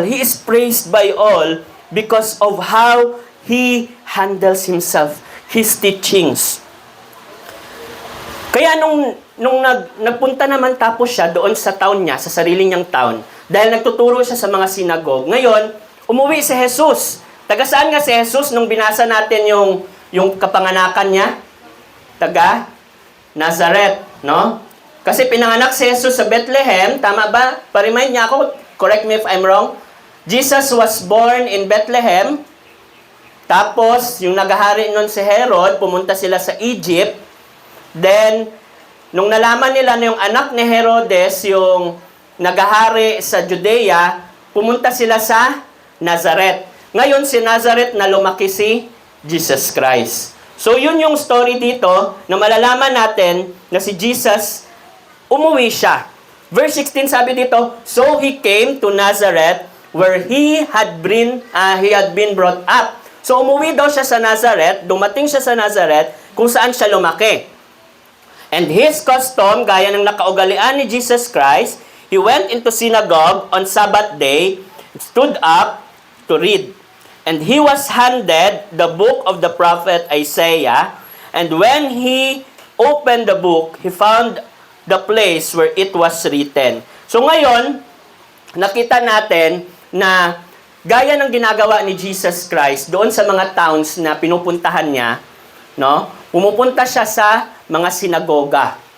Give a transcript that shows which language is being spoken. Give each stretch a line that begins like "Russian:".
English: He is praised by all because of how he handles himself, his teachings.
Filipino: Kaya nung nagpunta naman tapos siya doon sa town niya, sa sarili niyang town, dahil nagtuturo siya sa mga synagogue, ngayon, umuwi si Jesus. Taga saan nga si Jesus nung binasa natin yung kapanganakan niya? Taga Nazareth, no? Kasi pinanganak si Jesus sa Bethlehem, tama ba? Pa-remind niya ako,
English: correct me if I'm wrong. Jesus was born in Bethlehem.
Filipino: Tapos, yung nagahari nun si Herod, pumunta sila sa Egypt. Then, nung nalaman nila na yung anak ni Herodes, yung nagahari sa Judea, pumunta sila sa Nazareth. Ngayon, si Nazareth na lumaki si Jesus Christ. So, yun yung story dito na malalaman natin na si Jesus, umuwi siya.
English: Verse 16
Filipino: sabi dito,
English: so he came to Nazareth where he had been brought up.
Filipino: So, umuwi daw siya sa Nazareth, dumating siya sa Nazareth, kung saan siya lumaki.
English: And his custom,
Filipino: gaya ng nakaugalian ni Jesus Christ,
English: he went into synagogue on Sabbath day, stood up to read. And he was handed the book of the prophet Isaiah, and when he opened the book, he found the place where it was written.
Filipino: So ngayon, nakita natin na gaya ng ginagawa ni Jesus Christ doon sa mga towns na pinupuntahan niya, no? Pumupunta siya sa mga sinagoga.